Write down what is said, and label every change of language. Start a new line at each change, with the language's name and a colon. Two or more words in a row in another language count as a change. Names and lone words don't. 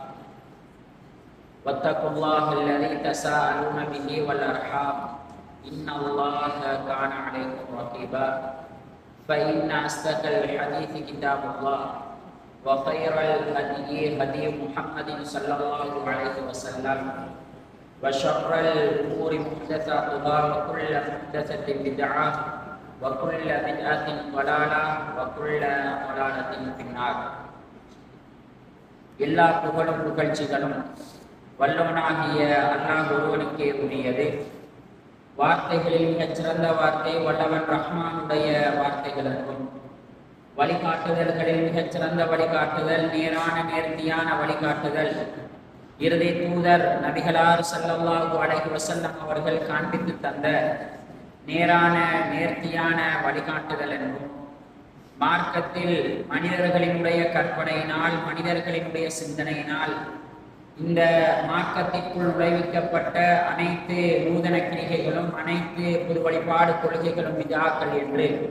Arabic: واتقوا الله الذي تساءلون به والأرحام إن الله كان عليكم رقيبا فإن أصدق الحديث كتاب الله وخير الهدي هدي محمد صلى الله عليه وسلم وشر الأمور محدثاتها وكل محدثة بدعة وكل بدعة ضلالة وكل ضلالة في النار.
Tamil: எல்லா புகழும் புகழ்ச்சிகளும் வல்லவனாகிய அல்லாஹ் ஒருவனுக்கே உரியது. வார்த்தைகளில் மிகச் சிறந்த வார்த்தை வல்லவன் ரஹ்மானுடைய வார்த்தைகள் என்றும், வழிகாட்டுதல்களில் மிகச் சிறந்த வழிகாட்டுதல் நேரான நேர்த்தியான வழிகாட்டுதல் இறுதி தூதர் நபிகளார்
Arabic: صلى الله عليه وسلم
Tamil: அவர்கள் காண்பித்து தந்த நேரான நேர்த்தியான வழிகாட்டுதல் என்றும், மார்க்கத்தில் மனிதர்களினுடைய கற்பனையினால் மனிதர்களினுடைய சிந்தனையினால் இந்த மார்க்கத்திற்குள் விளைவிக்கப்பட்ட அனைத்து நூதன கிரிகைகளும் அனைத்து புது வழிபாடு கொள்கைகளும் விதாக்கள் என்று